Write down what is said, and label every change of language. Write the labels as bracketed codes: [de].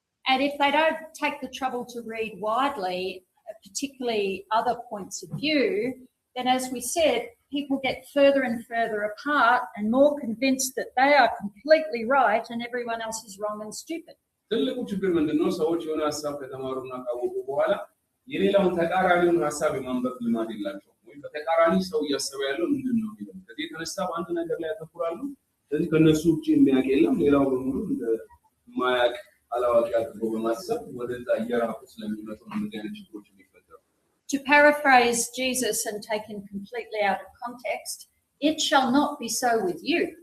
[en] And if they don't take the trouble to read widely, particularly other points of view, then as we said, people get further and further apart and more convinced that they are completely right and everyone else is wrong and stupid. [am] ትልቁ ችግር ምንድነው ሰዎች የሆነ ሐሳብ ከተማሩና ካወቁ በኋላ የሌላውን ተቃራኒውን ሐሳብ የማንበብ ልማድ የላቸውም ወይ በተቃራኒ ሰው እያሰበ ያለው ምንድነው የሚለው ከዚህ የተነሳ አንድ ነገር ላይ ያተኩራሉ ስለዚህ ከነሱ ውጪ የሚያውቅ የለም ሌላው በሙሉ ማያውቅ አላዋቂ አድርጎ በማሰብ ወደዛ እየራቁ ስለሚመጡ እንደዚህ አይነት ችግሮች የሚፈጠሩ [en] To paraphrase Jesus and take him completely out of context, it shall not be so with you.